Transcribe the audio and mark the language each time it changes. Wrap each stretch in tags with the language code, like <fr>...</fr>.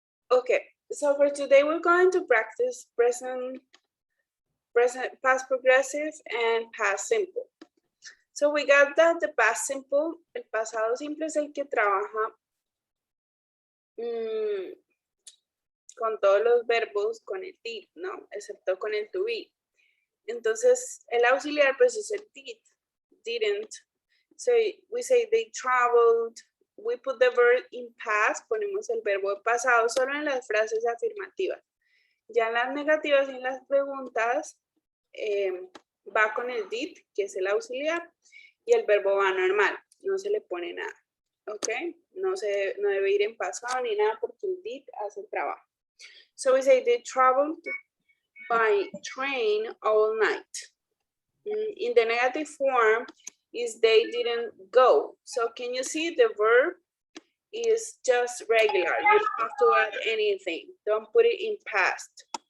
<en>Okay, so for today, we're going to practice present, past progressive, and past simple. So we got that the past simple,</en> <es>el pasado simple es el que trabaja con todos los verbos con el did, ¿no? Excepto con el to be. Entonces, el auxiliar pues es el did, didn't.</es> <en>So we say they traveled. We put the verb in past,</en> <es>ponemos el verbo en pasado solo en las frases afirmativas. Ya en las negativas y en las preguntas va con el did, que es el auxiliar, y el verbo va normal, no se le pone nada, ¿ok? No debe ir en pasado ni nada porque el did hace el trabajo.</es> <en>So we say they traveled by train all night. In the negative form is they didn't go. So can you see the verb is just regular. You don't have to add anything. Don't put it in past.</en>